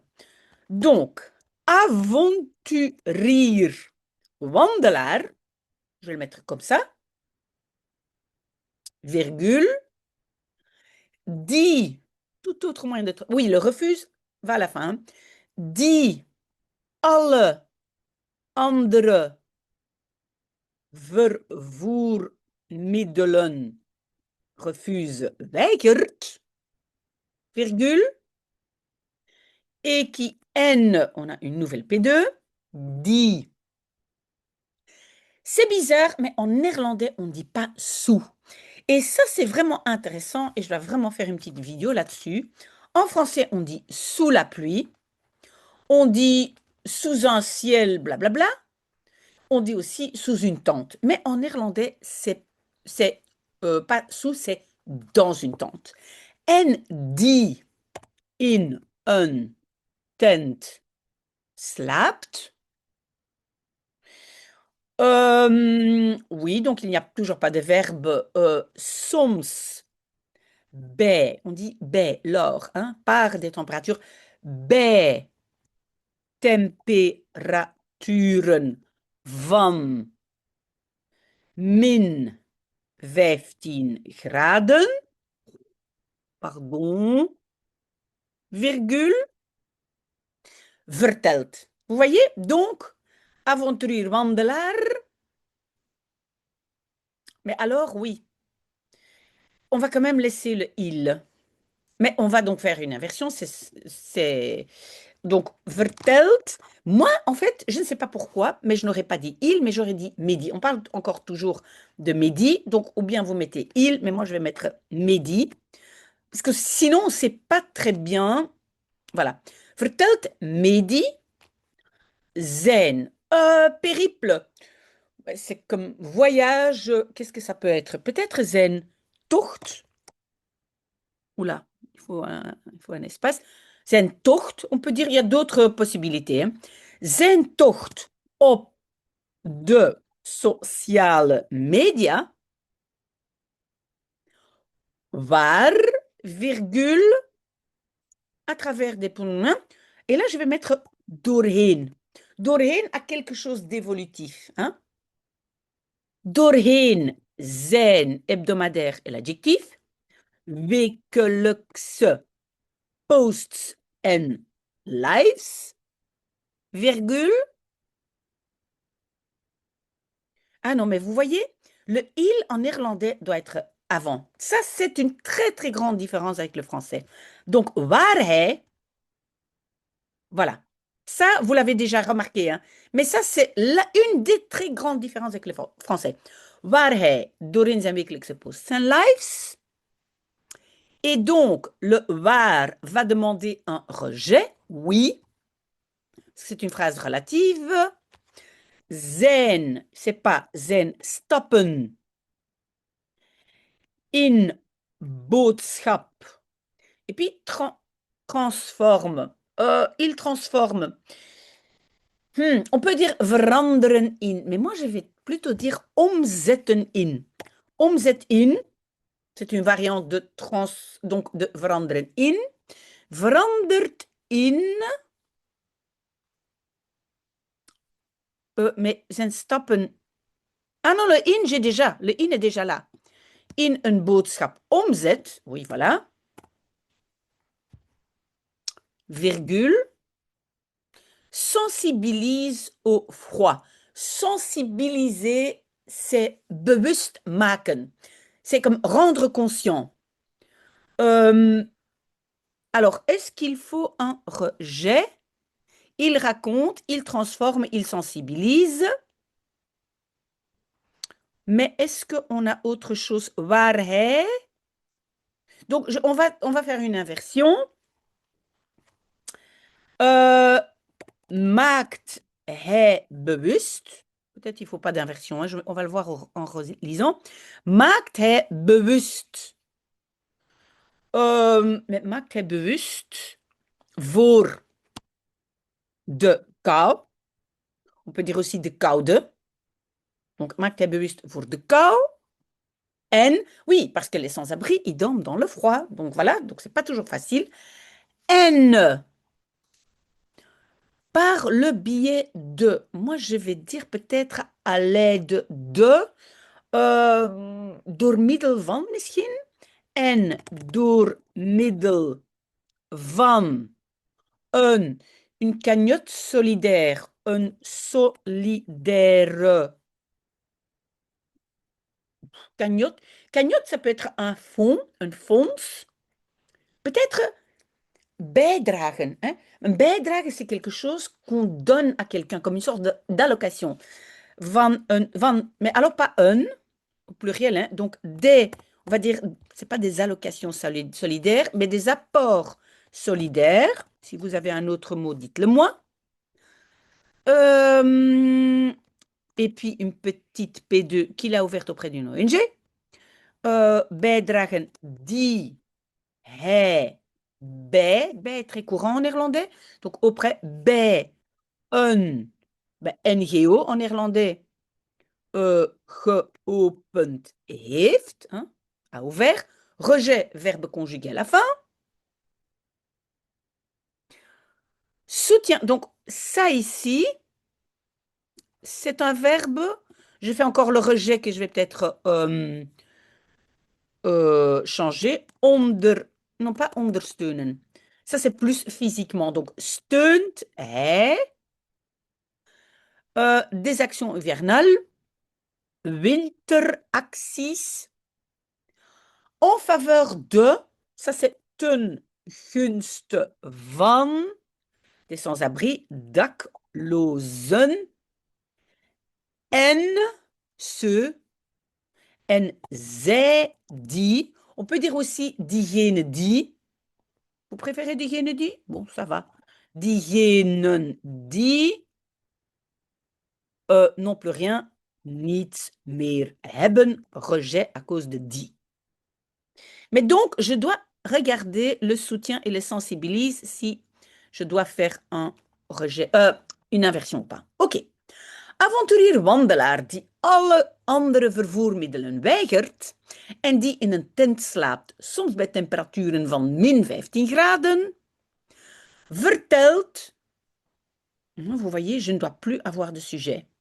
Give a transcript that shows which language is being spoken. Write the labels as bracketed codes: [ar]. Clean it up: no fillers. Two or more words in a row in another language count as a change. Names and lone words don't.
[fr] Donc, [nl] avonturier, wandelaar, [fr] je vais le mettre comme ça, virgule, dit, tout autre moyen d'être, oui, le refuse va à la fin, [nl] die alle andere vervoermiddelen [fr] refuse weigert, virgule, et qui N, on a une nouvelle P2, dit. C'est bizarre, mais en néerlandais, on ne dit pas sous. Et ça, c'est vraiment intéressant et je dois vraiment faire une petite vidéo là-dessus. En français, on dit sous la pluie, on dit sous un ciel, blablabla, on dit aussi sous une tente. Mais en néerlandais, c'est pas sous, c'est dans une tente. [nl] En die in een tent slaapt. [fr] Oui, donc il n'y a toujours pas de verbe [nl] soms bij. [fr] On dit bij, lors, hein, par des températures. [nl] Bij temperaturen van min 15 graden, [fr] pardon, virgule, [nl] vertelt. [fr] Vous voyez, donc, [nl] avonturier wandelaar. [fr] Mais alors, oui, on va quand même laisser le il. Mais on va donc faire une inversion. Donc, vertelt. Moi, en fait, je ne sais pas pourquoi, mais je n'aurais pas dit il, mais j'aurais dit Mehdi. On parle encore toujours de Mehdi. Donc, ou bien vous mettez il, mais moi, je vais mettre Mehdi. Parce que sinon, on ne sait pas très bien. Voilà. [nl] Vertelt Mehdi zijn périple. [fr] C'est comme voyage. Qu'est-ce que ça peut être? [nl] Peut-être zijn tocht. [fr] Oula, il faut un espace. [nl] Zijn tocht, [fr] on peut dire, il y a d'autres possibilités. Hein. [nl] Zijn tocht op de sociale media, waar, [fr] virgule, à travers des points. Et là, je vais mettre doorheen. Doorheen a quelque chose d'évolutif. Hein? [nl] Doorheen zijn [fr] hebdomadaire est l'adjectif. [nl] Wekelijkse posts en lives, virgule. [fr] Ah non, mais vous voyez, le il en néerlandais doit être avant. Ça, c'est une très, très grande différence avec le français. Donc, [nl] waar hij, [fr] voilà. Ça, vous l'avez déjà remarqué, hein. Mais ça, c'est une des très grandes différences avec le français. [nl] Waar hij doorheen zijn wekelijkse posts zijn lives. [fr] Et donc, le waar va demander un rejet, oui. C'est une phrase relative. [nl] Zijn, [fr] c'est pas [nl] zijn stoppen in boodschap. [fr] Et puis, transforme. Il transforme. On peut dire [nl] veranderen in, [fr] mais moi je vais plutôt dire [nl] omzetten in. Omzet in, [fr] c'est une variante de donc de [nl] veranderen in. Verandert in, mais zijn stappen. [fr] Ah non, le in, j'ai déjà. Le in est déjà là. [nl] In een boodschap omzet, [fr] oui, voilà. Virgule. Sensibilise au froid. Sensibiliser, c'est [nl] bewust maken. [fr] C'est comme rendre conscient. Alors, est-ce qu'il faut un rejet? Il raconte, il transforme, il sensibilise. Mais est-ce qu'on a autre chose? [nl] Waar hij? [fr] Donc, on va faire une inversion. [nl] Maakt hij bewust? [fr] Peut-être il ne faut pas d'inversion, hein, on va le voir en relisant. [nl] Maakt hij bewust? Mais maakt hij bewust voor de kou? [fr] On peut dire aussi [nl] de koude. Donc, maakt hij bewust voor de kou? En, [fr] oui, parce que les sans-abri, ils dorment dans le froid. Donc voilà, donc c'est pas toujours facile. En, par le biais de, moi je vais dire peut-être à l'aide de, [nl] door middel van misschien. En door middel van [fr] une cagnotte solidaire, [nl] een solidaire cagnotte. [fr] Cagnotte, ça peut être un fonds, un fonds. Peut-être bijdragen. Hein? [nl] Een bijdrage, [fr] c'est quelque chose qu'on donne à quelqu'un, comme une sorte d'allocation. Mais alors pas un, au pluriel, hein? Donc des, on va dire, c'est pas des allocations solidaires, mais des apports solidaires. Si vous avez un autre mot, dites-le moi. Et puis une petite P2 qu'il a ouverte auprès d'une ONG. [nl] Bijdragen die hij bij, [fr] très courant en néerlandais. Donc auprès [nl] bij een NGO [fr] en néerlandais [nl] geopend heeft, [fr] hein, a ouvert. Rejet, verbe conjugué à la fin. Soutien, donc ça ici, c'est un verbe. Je fais encore le rejet que je vais peut-être changer. Non pas ondersteunen. Ça, c'est plus physiquement. Donc, steunt est des actions hivernales, winteracties, en faveur de, ça c'est [nl] ten gunste van, [fr] des sans-abri, daklozen, en ceux, [nl] en zij die, [fr] on peut dire aussi [nl] diegene die, [fr] vous préférez [nl] diegene die? [fr] Bon, ça va. [nl] Diegenen die, [fr] non plus rien, [nl] niets meer hebben, [fr] rejet à cause de die. Mais donc, je dois regarder le soutien et le sensibilise si je dois faire un rejet, une inversion ou pas. [nl] Oké. Avonturier wandelaar die alle andere vervoermiddelen weigert en die in een tent slaapt, soms bij temperaturen van min 15 graden, vertelt, [fr] vous voyez, je ne dois plus avoir de sujet.